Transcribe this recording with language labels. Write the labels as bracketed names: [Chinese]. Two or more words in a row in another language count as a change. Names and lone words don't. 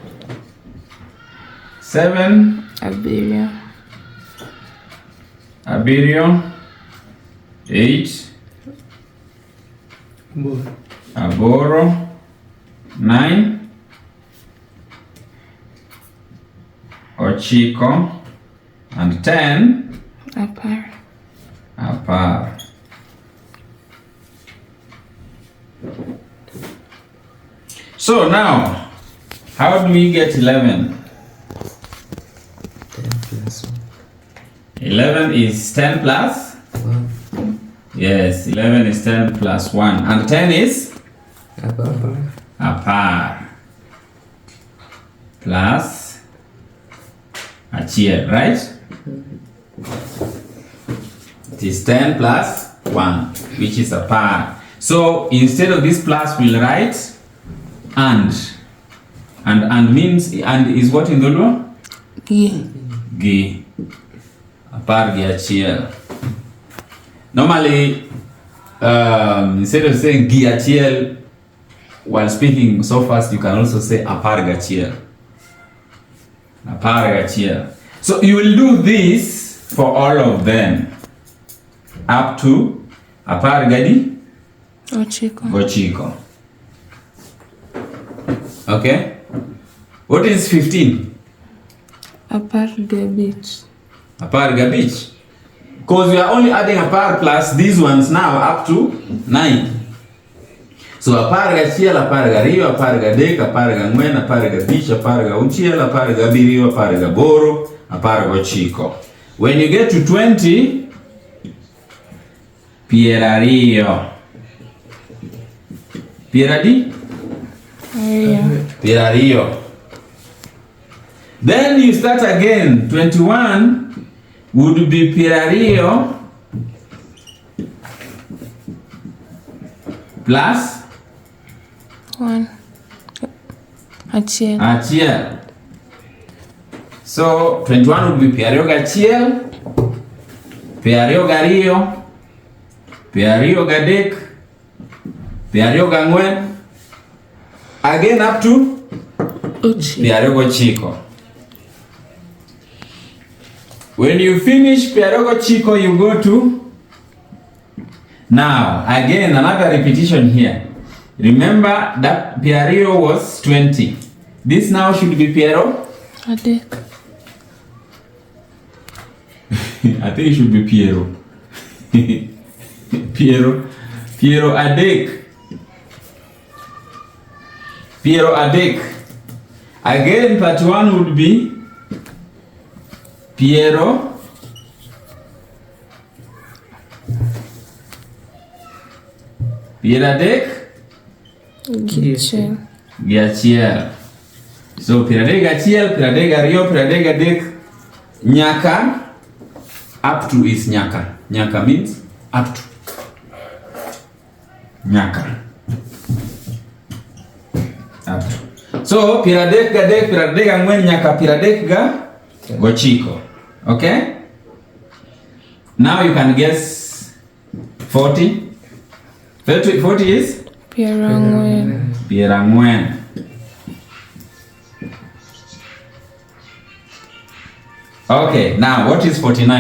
[Luo (Kenya and Tanzania)] 7 Abirio. 8 Aboro. 9 Ochiko. [English] And 10 Apar. So now, how do we get 11? 10 plus 1. 11 is 10 plus? 1. Yes, 11 is 10 plus 1. And 10 is? [Luo (Kenya and Tanzania)] Apar. Plus Achiel, [English] right? It is 10 plus 1, which is Apar. So instead of this plus, we'll write and means, and is what in Dholuo? [Luo (Kenya and Tanzania)] Gi. Apar gi Achiel. [English] Normally, instead of saying [Luo (Kenya and Tanzania)] gi Achiel [English] while speaking so fast, you can also say [Luo (Kenya and Tanzania)] apar gi Achiel. Apar gi Achiel. [English] So you will do this for all of them up to [Luo (Kenya and Tanzania)] apar gi Ochiko. [English] Okay? What is 15? [Luo (Kenya and Tanzania)] Apar gi Abich. [English] Because we are only adding apar plus these ones now up to 9. [Luo (Kenya and Tanzania)] So apar gi Achiel, apar gi Ariyo, apar gi Adek, apar gi Ang'wen, apar gi Abich, apar gi Auchiel, apar gi Abiriyo, apar gi Aboro, apar gi Ochiko. [English] When you get to 20, Pierariyo. [Luo (Kenya and Tanzania)] Pierariyo. [English] Then you start again. 21 would be Pierariyo plus 1 [Luo (Kenya and Tanzania)] Achiel. [English] So 21 would be [Luo (Kenya and Tanzania)] Pierariyo gi Achiel, Pierariyo gi Ariyo, Pierariyo gi Adek, Pierariyo gi Ang'wen, [English] again up to [Luo (Kenya and Tanzania)] Pierariyo gi Ochiko. [English] When you finish [Luo (Kenya and Tanzania)] Pierariyo gi Ochiko, [English] you go to, now again another repetition here. Remember that Pierariyo was 20. This now should be Piero. [Luo (Kenya and Tanzania)] Adek. [English] I think it should be Piero. [Luo (Kenya and Tanzania)] Piero Adek. [English] Again, part 1 would be [Luo (Kenya and Tanzania)] Piero Adek gi Achiel. So Pierariyo gi Achiel, Pierariyo gi Ariyo, Pierariyo gi Adek, nyaka [English] up to is [Luo (Kenya and Tanzania)] nyaka. [English] Nyaka means up to. Nyaka. Up to. [Luo (Kenya and Tanzania)] So Pieradek gi Adek, Pieradek gi Ang'wen, nyaka Pieradek gi Ochiko. [English] Okay? Now you can guess 40. 40 is? Pierang'wen. Okay, now what is 49?